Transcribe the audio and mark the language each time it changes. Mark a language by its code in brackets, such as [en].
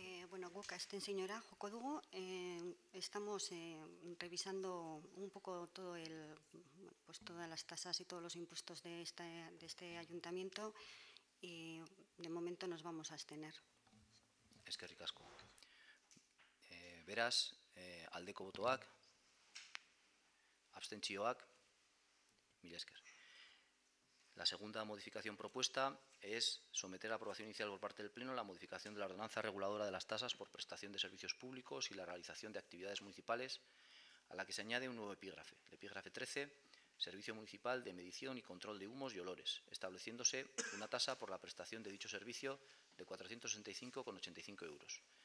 [eu] Bueno, guk abstenziora joko dugu. [es] Estamos revisando un poco todas las tasas y todos los impuestos de este ayuntamiento y de momento nos vamos a abstener. [eu] Eskerrik asko. Beraz, aldeko botoak, abstentzioak, mila esker. [es] La segunda modificación propuesta es someter a aprobación inicial por parte del Pleno la modificación de la ordenanza reguladora de las tasas por prestación de servicios públicos y la realización de actividades municipales, a la que se añade un nuevo epígrafe. El epígrafe 13, Servicio Municipal de Medición y Control de Humos y Olores, estableciéndose una tasa por la prestación de dicho servicio de 465,85 euros.